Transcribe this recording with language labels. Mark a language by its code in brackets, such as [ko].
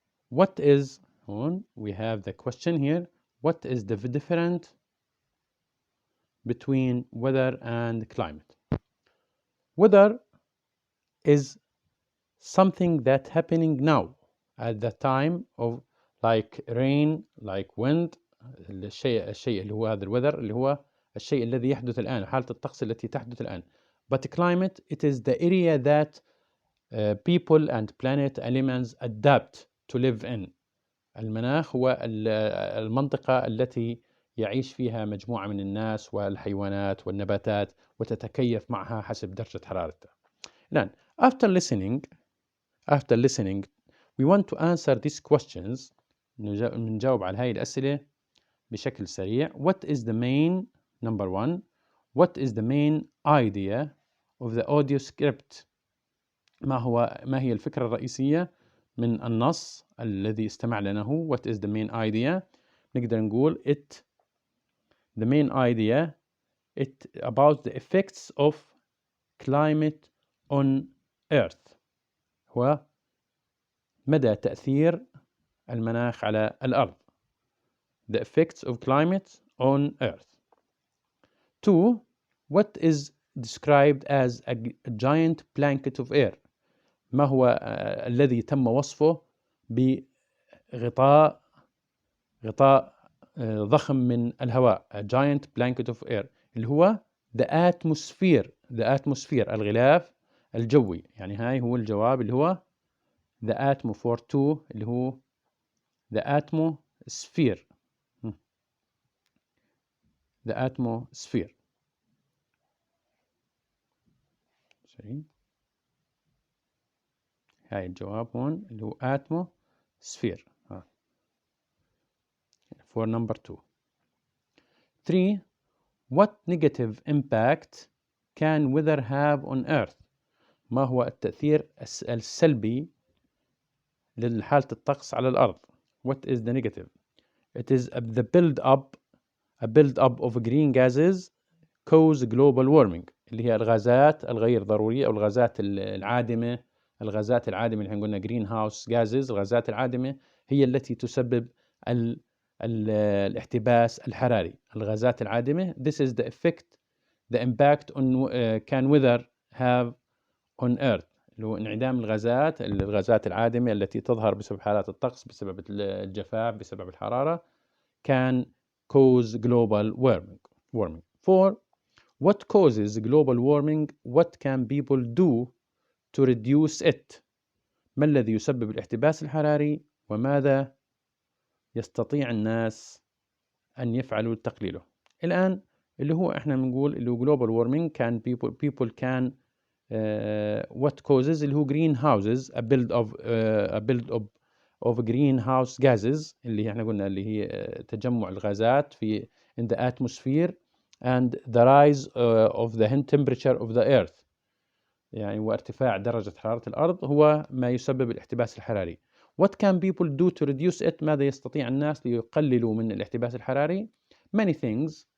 [en] What is, we have the question here, what is the difference between weather and climate? Weather is something that happening now at the time of like rain, like wind. [ar] الشيء اللي هو هذا الweather اللي هو الشيء الذي يحدث الآن، حالة الطقس التي تحدث الآن. [en] But climate, it is the area that people and planet elements adapt to live in. [ar] المناخ هو المنطقة التي يعيش فيها مجموعة من الناس والحيوانات والنباتات وتتكيف معها حسب درجة حرارتها. الآن [en] after listening we want to answer these questions. [ar] نجاوب على هاي الأسئلة بشكل سريع. [en] What is the main, number one, what is the main idea of the audio script؟ [ar] ما هي الفكرة الرئيسية من النص الذي استمعنا له؟ [en] What is the main idea؟ [ar] نقدر نقول [en] the main idea about the effects of climate on earth. [ar] هو مدى تأثير المناخ على الأرض. [en] The effects of climate on earth. 2. What is described as a giant blanket of air؟ [ar] ما هو الذي تم وصفه بغطاء ضخم من الهواء، [en] a giant blanket of air، اللي هو the atmosphere [ar] الغلاف الجوي. يعني هاي هو الجواب اللي هو [en] the atmo for 2 [ar] اللي هو the atmosphere. [en] the atmosphere. [ar] هاي الجواب هون اللي هو [en] atmosphere for number 2. [ar] 3. [en] What negative impact can weather have on Earth? [ar] ما هو التأثير السلبي لحالة الطقس على الأرض؟ [en] What is the negative? It is the build-up of green gases cause global warming، [ar] اللي هي الغازات الغير ضرورية أو الغازات العادمة. الغازات العادمة اللي قلنا green house gases، الغازات العادمة هي التي تسبب الاحتباس الحراري. الغازات العادمة. [en] This is the effect, the impact on can weather have on Earth، [ar] اللي هو انعدام الغازات العادمة التي تظهر بسبب حالات الطقس، بسبب الجفاف، بسبب الحرارة. [en] can cause global warming. 4. What causes global warming? What can people do to reduce it? [ar] ما الذي يسبب الاحتباس الحراري وماذا يستطيع الناس أن يفعلوا لتقليله؟ الآن اللي هو إحنا بنقول اللي هو [en] global warming can people can [ar] what causes اللي هو [en] greenhouses a build of greenhouse gases [ar] اللي احنا قلنا اللي هي تجمع الغازات في [en] in the atmosphere and the rise of the temperature of the earth، [ar] يعني وارتفاع درجة حرارة الأرض هو ما يسبب الاحتباس الحراري. [en] What can people do to reduce it؟ [ar] ماذا يستطيع الناس ليقللوا من الاحتباس الحراري؟ [en] Many things.